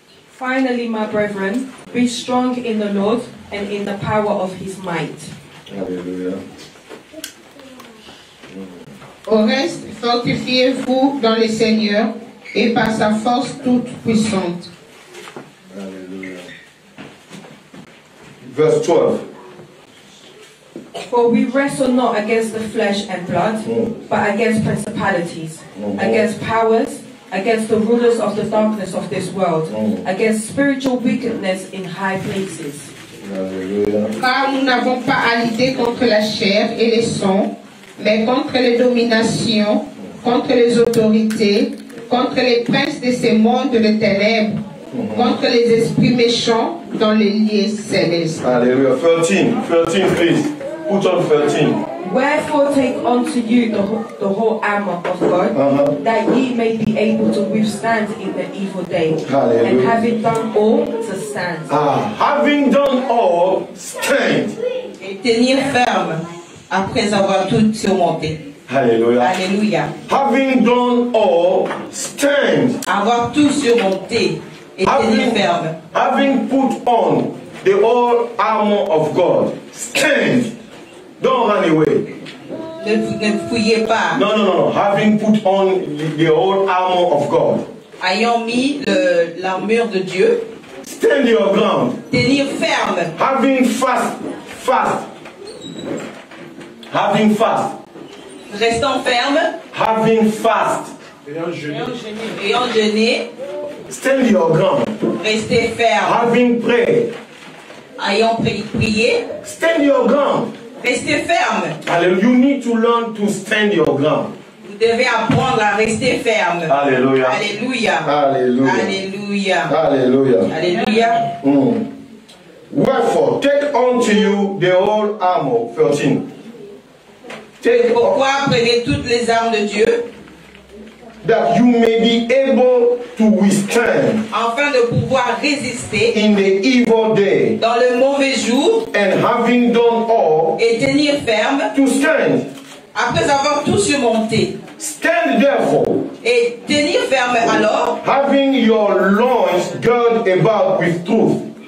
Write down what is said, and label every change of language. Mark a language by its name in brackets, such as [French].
[English] Finally, my brethren, be strong in the Lord and in the power of his might. Hallelujah. [French] Au reste, fortifiez-vous dans le Seigneur et par sa force toute puissante. [English] Hallelujah. Verse 12. For we wrestle not against the flesh and blood, but against principalities, against powers, against the rulers of the darkness of this world, against spiritual wickedness in high places. Hallelujah. [French] Car nous n'avons pas à lutter contre la chair et les sangs, mais contre les dominations, contre les autorités, contre les princes de ces mondes de ténèbres, contre les esprits méchants dans les lieux célestes. [English] Hallelujah. 13, please. Put on 13. Wherefore take unto you the whole armor of God, that ye may be able to withstand in the evil day. Hallelujah. And having done all, to stand. Having done all, stand. [French] Et tenir ferme après avoir tout surmonté. [English] Hallelujah. [French] Alléluia. [English] Having done all, stand. [French] Avoir tout surmonté et tenir ferme. [English] Having put on the whole armor of God, stand. Don't run away. [French] Ne fouillez pas. [English] No. Having put on the whole armor of God, [French] Ayant mis l'armure de Dieu, [English] stand your ground. [French] tenir ferme. [English] Having fast. Having fast. [French] Restant ferme. [English] Having fast. [French] Ayant jeûné, [English] Stand your ground. [French] restez ferme. [English] Having prayed. [French] Ayant prié, [English] Stand your ground. [French] restez ferme. [English] Hallelujah. You need to learn to stand your ground. [French] Vous devez apprendre à rester ferme. [English] Hallelujah. [French] Alléluia. [English] Hallelujah. [French] Alléluia. [English] Hallelujah. [French] Alléluia. [English] Wherefore, take unto you the whole armor. 13. [French] Pourquoi prenez toutes les armes de Dieu, [English] that you may be able to withstand [French] afin de pouvoir résister [English] in the evil day, [French] dans le mauvais jour, [English] and having done all, [French] et tenir ferme [English] to stand. [French] après avoir tout surmonté. [English] Stand therefore, [French] Et tenir ferme alors, [English] having your loins girded about with truth.